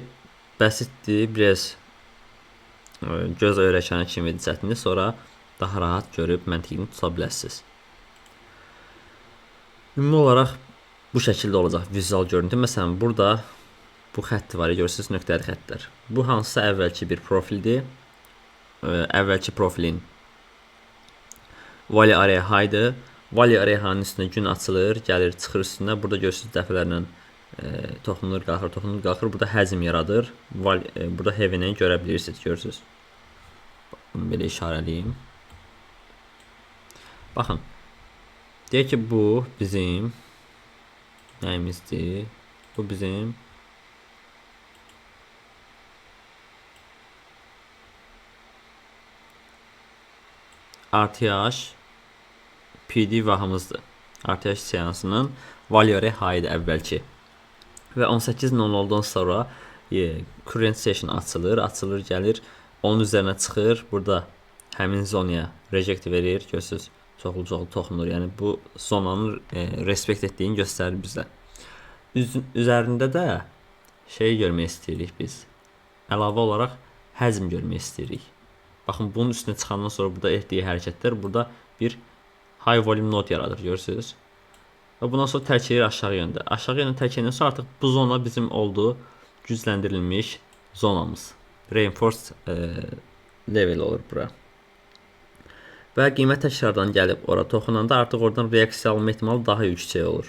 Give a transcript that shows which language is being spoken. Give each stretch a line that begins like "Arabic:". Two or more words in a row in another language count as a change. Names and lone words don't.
Azerbaijani: Bəsitdir, biraz göz öyrəşəni kimi çətindir, sonra daha rahat görüb məntiqini tuta biləsiniz. Ümumi olaraq bu şəkildə olacaq vizual görüntü. Məsələn, burada bu xətti var, görürsünüz, nöqtəli xəttlər. Bu hansısa əvvəlki bir profildir. Əvvəlki profilin
English: value area high-
Azerbaijani: dır.
English: Value area high-
Azerbaijani: ın üstünə gün açılır, gəlir, çıxır üstünə. Burada görürsünüz dəfələrlə toxunur, qalxır, toxunur, qalxır. Burada həcm yaradır. Burada HV-ni görə bilirsiniz, görürsünüz. Bunu belə işarəliyim. Baxın. Deyək ki, bu bizim nəyimizdir? Bu bizim RTH PD vahımızdır. RTH seansının
English: value area high-
Azerbaijani: dır əvvəlki. Və 18:00-dan sonra
English: current session
Azerbaijani: açılır, gəlir, onun üzərinə çıxır. Burada həmin zonaya reject verir, görürsünüz, çoxlu toxunur. Yəni bu zonanın respekt etdiyini göstərir bizə. Üzərində də şey görmək istəyirik biz. Əlavə olaraq həcm görmək istəyirik. Baxın, bunun üstünə çıxandan sonra burada etdiyi hərəkətlər burada bir
English: high volume node
Azerbaijani: yaradır, görürsünüz. Və bundan sonra tərkəlir aşağı yöndə. Aşağı yöndə tərkəlindən sonra artıq bu zona bizim oldu gücləndirilmiş zonamız.
English: Reinforced level
Azerbaijani: olur bura. Və qiymət təkrardan gəlib ora toxunanda artıq oradan reaksiya alma ehtimalı daha yüksək olur.